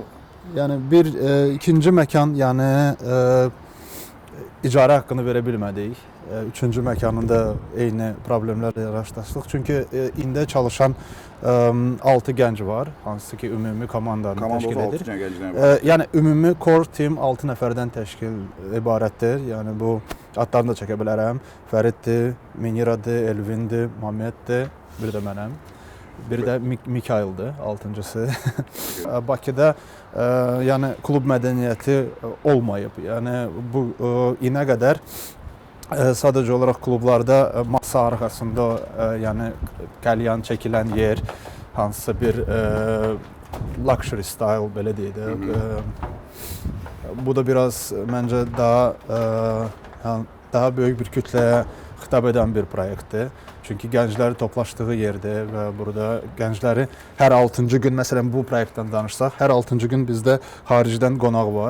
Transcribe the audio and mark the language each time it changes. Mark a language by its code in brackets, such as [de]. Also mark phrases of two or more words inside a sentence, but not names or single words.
[az] Yəni ikinci məkan yəni icarə haqqını verə bilmədik. Üçüncü məkanında eyni problemlərlə rastlaşdıq. Çünki ində çalışan 6 gənc var, hansı ki ümumi komandanı təşkil edir. Yəni ümumi [en] core team [az] 6 nəfərdən təşkil ibarətdir. Yəni bu adlarını da çəkə bilərəm. Fəriddir, Meniradır, Elvindir, Mameddir, bir də mənəm. Bir də Mikaildir, 6-cısı. Bakıda yəni klub mədəniyyəti olmayıb. Yəni bu inə qədər sadəcə olaraq klublarda masa arxasında yəni qəlyan çəkilən yer, hansısa bir [en] luxury style [az] belə deyək də. Bu da biraz məncə daha böyük bir kütləyə xitab edən bir proyektdir. Çünki gəncləri toplaşdığı yerdir və burada gəncləri hər 6-cı gün, məsələn bu proyektdən danışsaq, hər 6-cı gün bizdə xaricdən qonaq var.